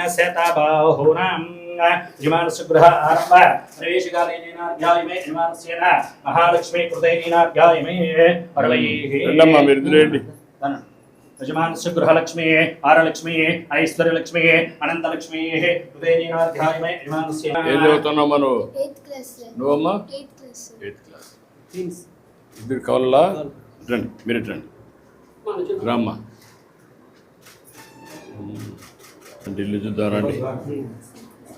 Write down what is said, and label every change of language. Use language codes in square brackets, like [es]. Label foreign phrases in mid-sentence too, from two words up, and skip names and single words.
[sa] यजमानस्य गृह आरम्भ प्रवेशकाले नीनार्घ्याय मे यजमानस्य महालक्ष्मी कृते नीनार्घ्याय मे परवैः यजमानस्य गृहलक्ष्मी आरलक्ष्मी ऐश्वर्यलक्ष्मी अनन्तलक्ष्मी कृते नीनार्घ्याय मे यजमानस्य [te] నువ్వమ్మా 8th క్లాస్. ఇద్దరు కావాలా? రండి, మీరు రండి, రామ్మా. ఢిల్లీ చూద్దాం రండి.